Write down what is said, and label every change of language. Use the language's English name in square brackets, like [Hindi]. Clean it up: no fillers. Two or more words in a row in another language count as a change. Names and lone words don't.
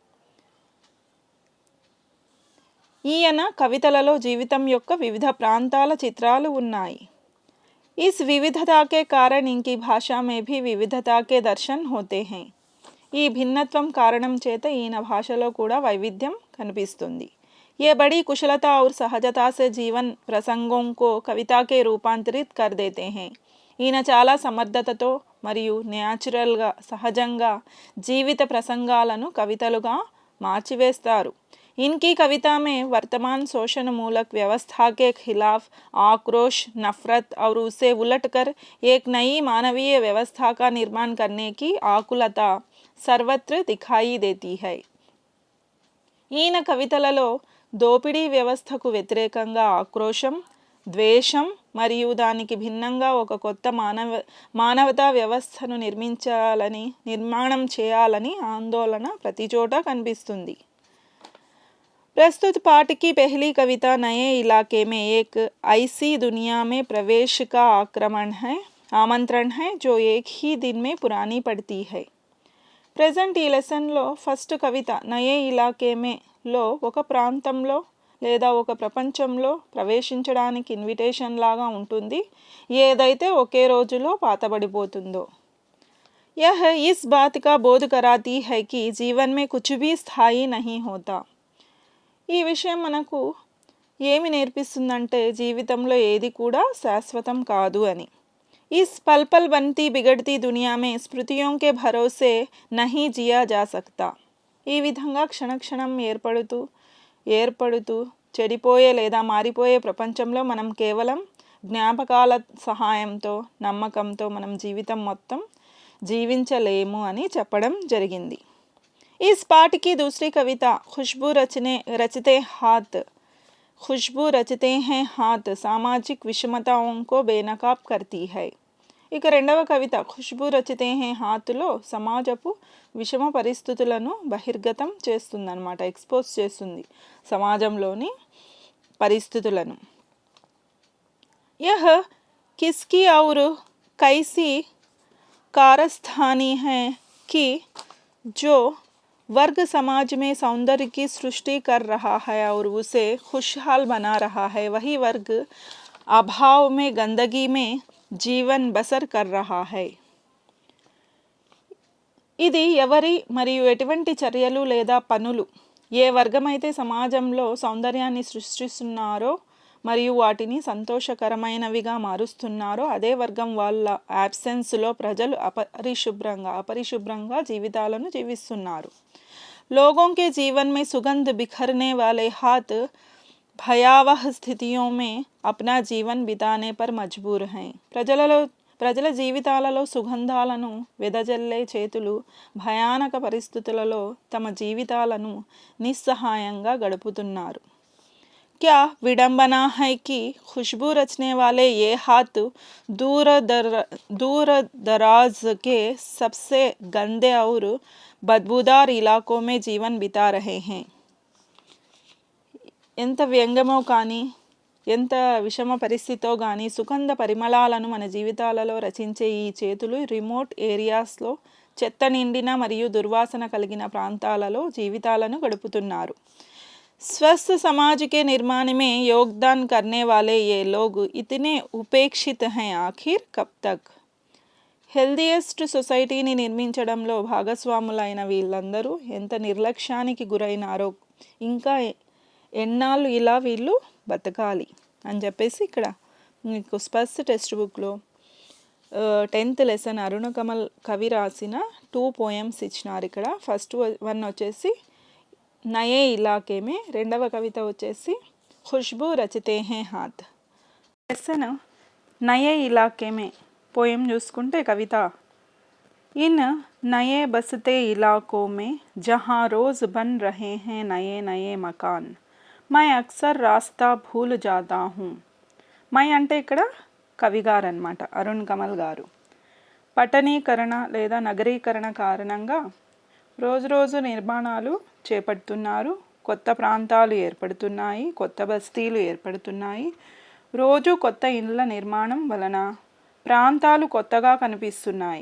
[Telugu] ఈయన కవితలలో జీవితం యొక్క వివిధ ప్రాంతాల చిత్రాలు ఉన్నాయి. [Hindi] इस विविधता के कारण इनकी भाषा में भी विविधता के दर्शन होते हैं. [Telugu] ఈ భిన్నత్వం కారణం చేత ఈయన భాషలో కూడా వైవిధ్యం కనిపిస్తుంది. [Hindi] ये बड़ी कुशलता और सहजता से जीवन प्रसंगों को कविता के रूपांतरित कर देते हैं. [Telugu] ఈయన చాలా సమర్థతతో మరియు న్యాచురల్గా సహజంగా జీవిత ప్రసంగాలను కవితలుగా మార్చివేస్తారు. [Hindi] इनकी कविता में वर्तमान शोषण मूलक व्यवस्था के खिलाफ आक्रोश, नफरत और उसे उलटकर एक नई मानवीय व्यवस्था का निर्माण करने की आकुलता सर्वत्र दिखाई देती है. [Telugu] ఈయన కవితలలో దోపిడీ వ్యవస్థకు వ్యతిరేకంగా ఆక్రోశం, ద్వేషం మరియు దానికి భిన్నంగా ఒక కొత్త మానవతా వ్యవస్థను నిర్మాణం చేయాలని ఆందోళన ప్రతిచోట కనిపిస్తుంది. [Hindi] प्रस्तुत पाठ की पहली कविता नए इलाके में एक ऐसी दुनिया में प्रवेश का आमंत्रण है जो एक ही दिन में पुरानी पड़ती है. [Telugu] प्रेजेंट ఈ లెసన్లో ఫస్ట్ కవిత నయే ఇలాకే లో ఒక ప్రాంతంలో లేదా ఒక ప్రపంచంలో ప్రవేశించడానికి ఇన్విటేషన్ లాగా ఉంటుంది, ఏదైతే ఒకే రోజులో పాతబడిపోతుందో. [Hindi] यह इस बात का बोध कराती है कि जीवन में कुछ भी स्थायी नहीं होता. [Telugu] ఈ విషయం మనకు ఏమి నేర్పిస్తుందంటే జీవితంలో ఏది కూడా శాశ్వతం కాదు అని. [Hindi] इस पल पल बनती बिगड़ती दुनिया में स्मृतियों के भरोसे नहीं जिया जा सकता. [Telugu] ఈ విధంగా క్షణక్షణం ఏర్పడుతూ చెడిపోయే లేదా మారిపోయే ప్రపంచంలో మనం కేవలం జ్ఞాపకాల సహాయంతో నమ్మకంతో మనం జీవితం మొత్తం జీవించలేము అని చెప్పడం జరిగింది. [Hindi] इस पाठ की दूसरी कविता खुशबू रचते हैं हाथ सामाजिक विषमताओं को बेनकाब करती है. [Telugu] ఇక రెండవ కవిత ఖుష్బూ రచితే హే హాత్లో సమాజపు విషమ పరిస్థితులను బహిర్గతం చేస్తుందన్నమాట, ఎక్స్పోజ్ చేస్తుంది సమాజంలోని పరిస్థితులను. [Hindi] यह किसकी और कैसी कारस्तानी है कि जो वर्ग समाज में सौंदर्य की सृष्टि कर रहा है और उसे खुशहाल बना रहा है, वही वर्ग अभाव में गंदगी में जीवन बसर कर रहा है. [Telugu] ఇది ఎవరి మరియు ఎటువంటి చర్యలు లేదా పనులు ఏ వర్గమైతే సమాజంలో సౌందర్యాన్ని సృష్టిస్తున్నారో మరియు వాటిని సంతోషకరమైనవిగా మారుస్తున్నారో అదే వర్గం వాళ్ళ యాబ్సెన్స్లో ప్రజలు అపరిశుభ్రంగా జీవితాలను జీవిస్తున్నారు. [Hindi] लोगों के जीवन में सुगंध बिखरने वाले हाथ भयावह स्थितियों में अपना जीवन बिताने पर मजबूर हैं. [Telugu] ప్రజల జీవితాలలో సుగంధాలను వెదజల్లే చేతులు భయానక పరిస్థితులలో తమ జీవితాలను నిస్సహాయంగా గడుపుతున్నారు. [Hindi] क्या विडंबना है कि खुशबू रचने वाले ये हाथ दूर दराज के सबसे गंदे और बदबूदार इलाकों में जीवन बिता रहे हैं. [Telugu] ఎంత వ్యంగ్యమో కానీ ఎంత విషమ పరిస్థితితో కానీ సుగంధ పరిమళాలను మన జీవితాలలో రచించే ఈ చేతులు [English] remote areasలో [Telugu] చెత్త నిండిన మరియు దుర్వాసన కలిగిన ప్రాంతాలలో జీవితాలను గడుపుతున్నారు. [Hindi] स्वस्थ समाज के निर्माण में योगदान करने वाले ये लोग इतने उपेक्षित हैं, आखिर कब तक. [English] healthiest societyని [Telugu] నిర్మించడంలో భాగస్వాములైన వీళ్ళందరూ ఎంత నిర్లక్ష్యానికి గురైనారో, ఇంకా ఎన్నాళ్ళు ఇలా వీళ్ళు బతకాలి అని చెప్పేసి ఇక్కడ మీకు స్పర్శ [English] textbookలో 10th lesson [Telugu] అరుణ కమల్ కవి రాసిన 2 పోయమ్స్ ఇచ్చినారు. ఇక్కడ ఫస్ట్ వన్ వచ్చేసి నయే ఇలాకే మే, రెండవ కవిత వచ్చేసి ఖుష్బూ రచితే హే హాత్. లెసన్ నయే ఇలాకే మే పోయం చూసుకుంటే కవిత [Hindi] इन नए बसते इलाकों में जहाँ रोज़ बन रहे हैं नए नए मकान मैं अक्सर रास्ता भूल जाता हूँ. [Telugu] మై అంటే ఇక్కడ కవిగారు అన్నమాట, అరుణ్ కమల్ గారు. పట్టణీకరణ లేదా నగరీకరణ కారణంగా రోజు నిర్మాణాలు చేపడుతున్నారు, కొత్త ప్రాంతాలు ఏర్పడుతున్నాయి, కొత్త బస్తీలు ఏర్పడుతున్నాయి. రోజు కొత్త ఇండ్ల నిర్మాణం వలన ప్రాంతాలు కొత్తగా కనిపిస్తున్నాయి.